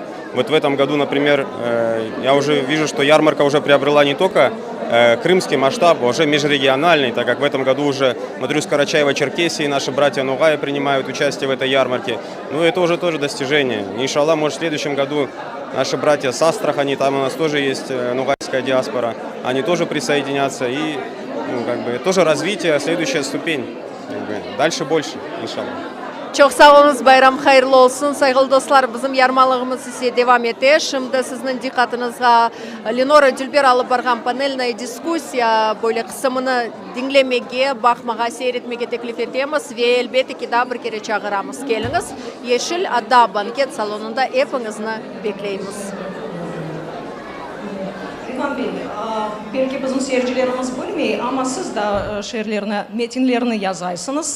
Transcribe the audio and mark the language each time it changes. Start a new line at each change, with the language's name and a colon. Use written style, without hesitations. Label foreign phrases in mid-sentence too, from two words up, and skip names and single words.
Russian: Вот в этом году, например, я уже вижу, что ярмарка уже приобрела не только крымский масштаб, а уже межрегиональный, так как в этом году уже, смотрю, с Карачаева-Черкесии наши братья Нугаи принимают участие в этой ярмарке. Ну, это уже тоже достижение. Иншаллах, может, в следующем году наши братья с Астрахани, там у нас тоже есть нугайская диаспора, они тоже присоединятся. И тоже развитие, следующая ступень. Дальше больше, иншаллах.
Crimean Tatar: Çok sağ olunuz, bayram hayırlı olsun. Saygılı dostlar, bizim yarmalığımız ise devam eder. Şimdi sizin dikkatinize Lenora Dülber alıp bargan
Russian: panelная дискуссия
Crimean Tatar: böyle kısmını dinlemeye, bakmağa, seyretmeye teklif etmemiz ve elbette ki daha bir kere çağıramız. Geliniz, Yeşil Ada banket salonunda hepinizi bekleyimiz. Rıdvan Bey, belki bizim seyircilerimiz bilmiyor ama siz de şiirlerini, metinlerini yazaysınız.